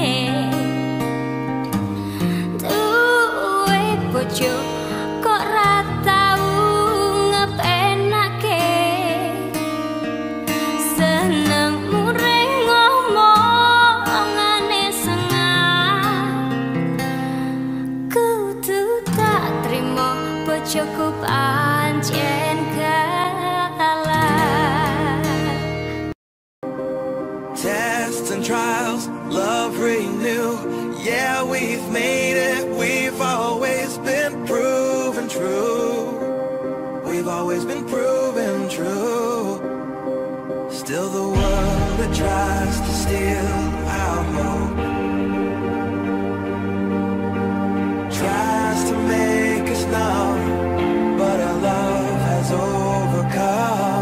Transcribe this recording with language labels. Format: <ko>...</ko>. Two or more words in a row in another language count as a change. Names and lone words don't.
<jv>duwe bojo kok ra tau ngepenake seneng mureng ngomongane sengah kudu tak trimo bojoku pancen galak.</jv> <en>Tests and trials, love renew. Yeah, we've made it. We've always been proven true. We've always been proven true. Still the world that tries to steal our hope tries to make us numb, but our love has overcome.</en>